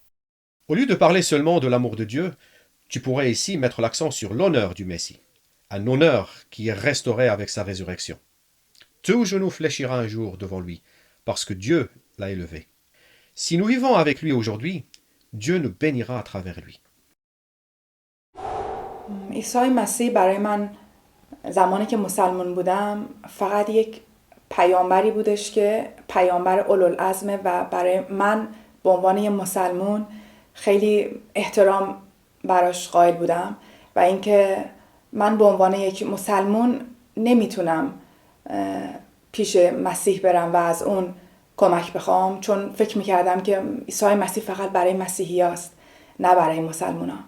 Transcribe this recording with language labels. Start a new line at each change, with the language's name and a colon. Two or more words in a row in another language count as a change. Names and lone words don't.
French: Au lieu de parler seulement de l'amour de Dieu, tu pourrais ici mettre l'accent sur l'honneur du Messie, un honneur qui est restauré avec sa résurrection. Tout genou fléchira un jour devant lui, parce que Dieu l'a élevé. Si nous vivons avec lui aujourd'hui, Dieu nous bénira à travers lui.
Persian: عیسی مسیح برای من زمانی که مسلمان بودم فقط یک پیامبری بودش که پیامبر اولوالعزمه و برای من به عنوان یک مسلمان خیلی احترام براش قائل بودم و اینکه من به عنوان یک مسلمان نمیتونم پیش مسیح برم و از اون کمک بخوام چون فکر میکردم که عیسی مسیح فقط برای مسیحی هست نه برای مسلمان ها.